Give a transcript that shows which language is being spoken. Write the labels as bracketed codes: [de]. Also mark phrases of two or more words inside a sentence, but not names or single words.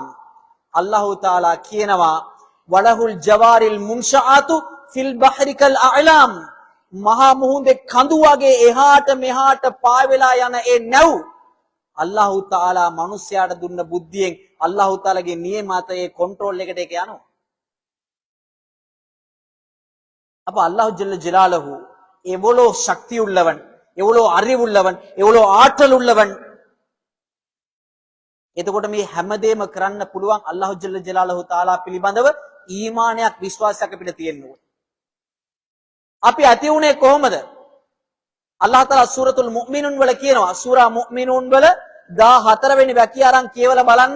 [ar] الله تعالى [si] කියනවා [ar] وله الجوار المنشآت في البحر كالأعلام. [si] මහා මුහුදේ කඳු වගේ එහාට මෙහාට පාවෙලා යන ඒ නැව් [ar] الله تعالى [si] මිනිස්යාට දුන්න බුද්ධියෙන් අල්ලාහ් තාලාගේ නියමතයේ කන්ට්‍රෝල් එකට ඒක යනවා. [ta] அப்ப [ar] الله جل جلاله [ta] எவ்வளோ சக்தி உள்ளவன், எவ்வளோ அறிவுள்ளவன், எவ்வளோ ஆற்றல் உள்ளவன். [si] එතකොට මේ හැමදේම කරන්න පුළුවන් [ar] الله جل جلاله تعالى [si] පිළිබඳව ඊමානයක් විශ්වාසයක් අපිට තියෙන්න ඕනේ. අපි ඇති උනේ කොහොමද? [ar] الله تعالى سورة المؤمنون [si] වල කියනවා, [ar] سورة المؤمنون [si] වල 14 වෙනි වැකිය අරන් කියවලා බලන්න.